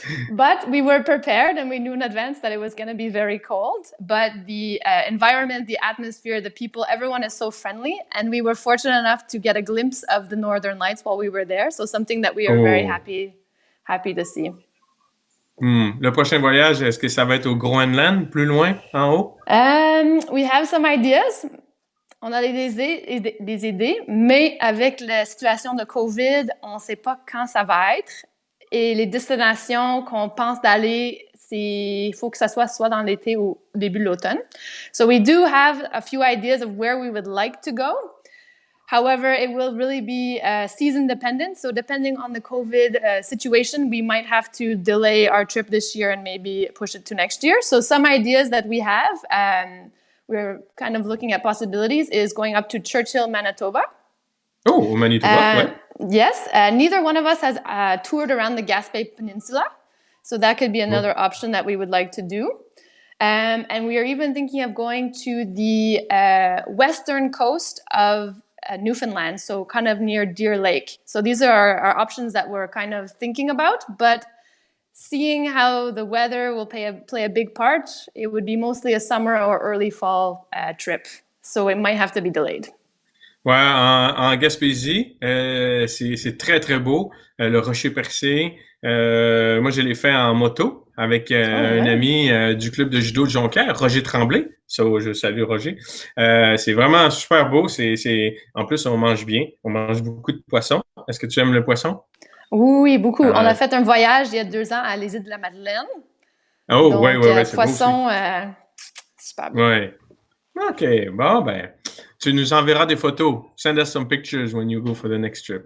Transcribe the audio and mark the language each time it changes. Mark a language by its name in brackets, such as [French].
[English] But we were prepared and we knew in advance that it was going to be very cold. But the environment, the atmosphere, the people, everyone is so friendly. And we were fortunate enough to get a glimpse of the Northern Lights while we were there. So something that we are very Oh. happy to see. [French] Le prochain voyage, est-ce que ça va être au Groenland, plus loin, en haut? [English] We have some ideas. [French] On a des idées, mais avec la situation de COVID, on ne sait pas quand ça va être. Et les destinations qu'on pense d'aller, il faut que ça soit dans l'été ou au début de l'automne. [English] So we do have a few ideas of where we would like to go. However, it will really be season dependent. So depending on the COVID situation, we might have to delay our trip this year and maybe push it to next year. So some ideas that we have, we're kind of looking at possibilities, is going up to Churchill, Manitoba. [French] Oh, Manitoba, ouais. [English] Yes, neither one of us has toured around the Gaspé Peninsula. So that could be another option that we would like to do. And we are even thinking of going to the western coast of Newfoundland, so kind of near Deer Lake. So these are our options that we're kind of thinking about, but seeing how the weather will play a big part, it would be mostly a summer or early fall trip. So it might have to be delayed. [French] Ouais, en Gaspésie, c'est très, très beau. Le Rocher Percé. Moi, je l'ai fait en moto avec un ami du club de judo de Jonquière, Roger Tremblay. So, je salue Roger. C'est vraiment super beau. En plus, on mange bien. On mange beaucoup de poissons. Est-ce que tu aimes le poisson? Oui, beaucoup. On a fait un voyage il y a 2 ans à les îles de la Madeleine. Oh, donc, ouais, c'est poisson, super bien. Ouais. OK, bon, ben, tu nous enverras des photos. [English] Send us some pictures when you go for the next trip.